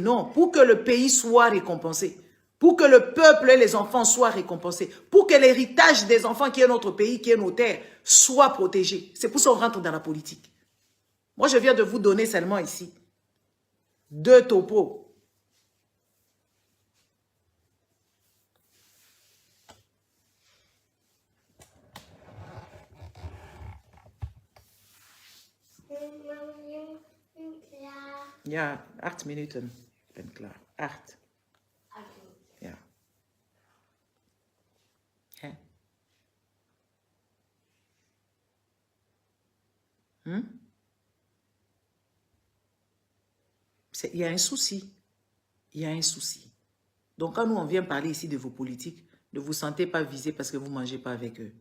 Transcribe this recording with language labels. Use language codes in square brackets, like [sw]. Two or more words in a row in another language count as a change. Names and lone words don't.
[fr] Non, pour que le pays soit récompensé. Pour que le peuple et les enfants soient récompensés. Pour que l'héritage des enfants qui est notre pays, qui est nos terres, soit protégé. C'est pour ça qu'on rentre dans la politique. Moi, je viens de vous donner seulement ici 2 topos. [nl] Ja, 8 minuten. Ik ben klaar. 8. Ja. Hè? [fr] Il y a un souci. Il y a un souci. Donc, quand nous, on vient parler ici de vos politiques, ne vous sentez pas visé parce que vous ne mangez pas avec eux.